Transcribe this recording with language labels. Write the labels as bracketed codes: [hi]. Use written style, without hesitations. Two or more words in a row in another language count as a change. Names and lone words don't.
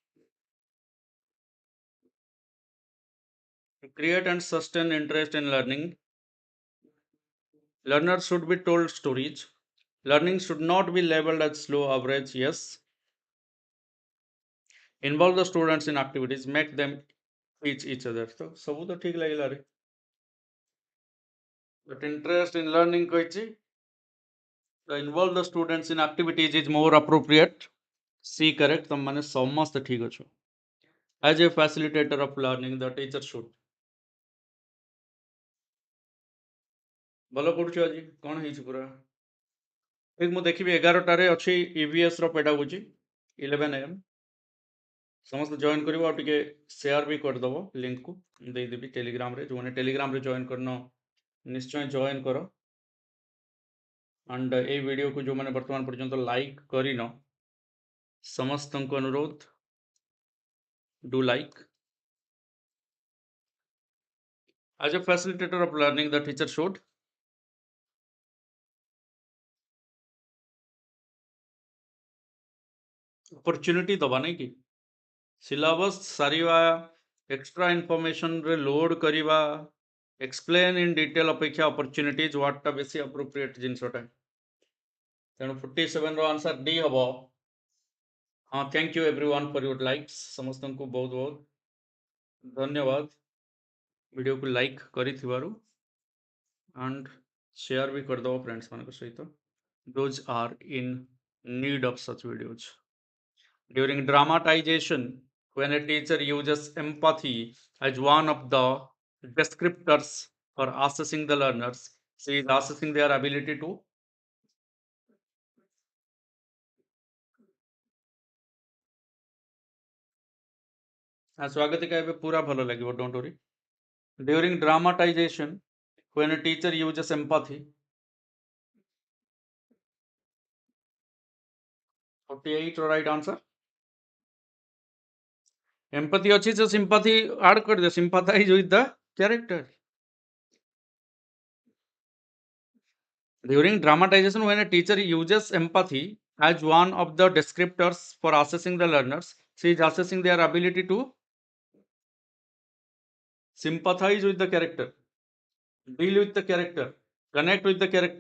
[en] To create and sustain interest in learning, learners should be told stories. Learning should not be labeled as slow, average. Yes. Involve the students in activities, make them teach each other. [or] So ସବୁ ତ ଠିକ ଲାଗିଲା ରେ, [en] but interest in learning କହିଛି, the involve the students in activities is more appropriate. C correct, [or] ତମ ମାନେ ସମସ୍ତେ ଠିକ ଅଛ. [en] As a facilitator of learning, the teacher should. [or] ଭଲ ପଢୁଛ ଆଜି, କଣ ହେଇଛି ପୁରା ଠିକ? ମୁଁ ଦେଖିବି 11টাରେ ଅଛି EVS ର pedagogy 11 AM. ସମସ୍ତେ ଜଏନ୍ କରିବ, ଆଉ ଟିକେ ସେୟାର ବି କରିଦେବ, ଲିଙ୍କକୁ ଦେଇଦେବି ଟେଲିଗ୍ରାମରେ. ଯେଉଁମାନେ ଟେଲିଗ୍ରାମରେ ଜଏନ୍ କରିନ ନିଶ୍ଚୟ ଜଏନ୍ କର. ଆଣ୍ଡ ଏଇ ଭିଡ଼ିଓକୁ ଯେଉଁମାନେ ବର୍ତ୍ତମାନ ପର୍ଯ୍ୟନ୍ତ ଲାଇକ୍ କରିନ ସମସ୍ତଙ୍କୁ ଅନୁରୋଧ, [en] do like. As a facilitator of learning, the teacher should opportunity [or] ଦବା ନାଇଁ କି, syllabus ସାରିବା, [en] extra information ରେ load କରିବା, explain in detail ଅପେକ୍ଷା opportunities wordଟା ବେଶୀ appropriate ଜିନିଷଟା. [or] ତେଣୁ 47 ର ଆନ୍ସର D ହବ. ହଁ, [en] thank you everyone for your likes. [or] ସମସ୍ତଙ୍କୁ ବହୁତ ବହୁତ ଧନ୍ୟବାଦ ଭିଡ଼ିଓକୁ ଲାଇକ୍ କରିଥିବାରୁ, [en] and share [or] ବି କରିଦେବ friends ମାନଙ୍କ ସହିତ. [en] Those are in need of such videos. During dramatization, when a teacher uses empathy as one of the descriptors for assessing the learners, she is assessing their ability to [or] ସ୍ୱାଗତିକା ଏବେ ପୁରା ଭଲ ଲାଗିବ, [en] don't worry. During dramatization, when a teacher uses empathy, 48 right answer. Empathy ଅଛି, so sympathy add [hi] कर दे, [en] sympathize with the character. During dramatization, when a teacher uses empathy as one of the descriptors for assessing the learners, she is assessing their ability to sympathize with the character, deal with the character, connect with the character.